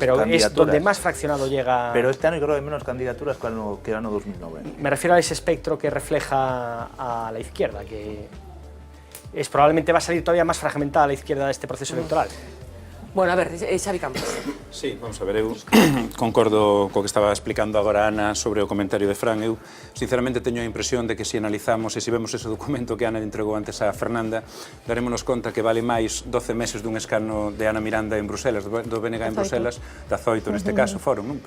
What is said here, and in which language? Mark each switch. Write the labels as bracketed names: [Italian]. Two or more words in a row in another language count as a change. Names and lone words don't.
[Spanish] candidaturas. Sí, pero es donde más fraccionado llega. Pero este año creo que hay menos candidaturas que el año 2009. Me refiero a ese espectro que refleja a la izquierda, que probablemente va a salir todavía más fragmentada la izquierda de este proceso electoral. Bueno, a ver, Xavi Campos. [Galician] Sí, vamos a ver, eu concordo co que estaba explicando agora Ana sobre o comentario de Fran. Eu, sinceramente, teño a impresión de que se analizamos e se vemos ese documento que Ana entregou antes a Fernanda, darémonos conta que vale máis 12 meses dun escano de Ana Miranda en Bruselas, do BNG en Bruselas, da Zoito neste caso, foron, non?